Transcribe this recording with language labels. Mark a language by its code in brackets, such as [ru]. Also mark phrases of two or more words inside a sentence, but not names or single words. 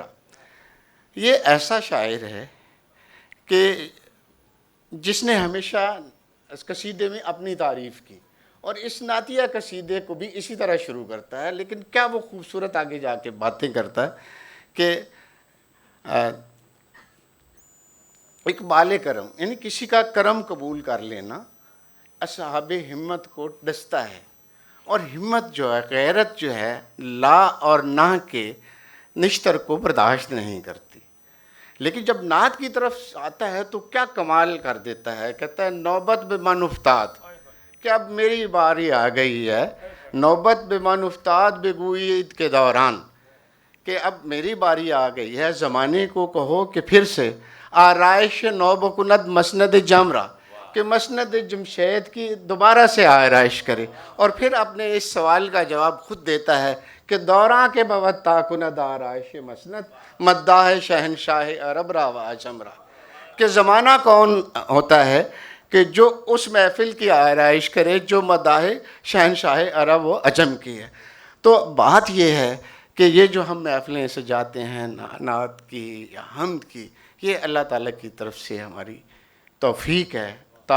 [ur] یہ ایسا شاعر ہے کہ جس نے ہمیشہ اس قصیدے میں اپنی تعریف کی، اور اس نعتیہ قصیدے کو بھی اسی طرح شروع کرتا ہے، لیکن کیا وہ خوبصورت آگے جا کے باتیں کرتا ہے کہ اقبال کرم یعنی کسی کا کرم قبول کر لینا اصحاب ہمت کو ڈستا ہے. اور ہمت جو ہے، غیرت جو ہے، لا اور نہ کے نشتر کو برداشت نہیں کرتی. لیکن جب نعت کی طرف آتا ہے تو کیا کمال کر دیتا ہے. کہتا ہے [fa] نوبت بے من افتاد، [ur] کہ اب میری باری آ گئی ہے. [fa] نوبت بے من افتاد بگوید کے دوران، [ur] کہ اب میری باری آ گئی ہے. زمانے کو کہو کہ پھر سے [fa] آرائش نو بکند مسند جمرہ، [ur] کہ مسند جمشید کی دوبارہ سے آرائش کرے. اور پھر اپنے اس سوال کا جواب خود دیتا ہے کہ [fa] دوراں کے بوت تاکند آرائش مسند مداح شہنشاہ عرب را و عجم را. [ur] کہ زمانہ کون ہوتا ہے کہ جو اس محفل کی آرائش کرے جو مداح شہنشاہ عرب و عجم کی ہے. تو بات یہ ہے کہ یہ جو ہم محفلیں سجاتے ہیں نعت کی یا حمد کی، یہ اللہ تعالیٰ کی طرف سے ہماری توفیق ہے.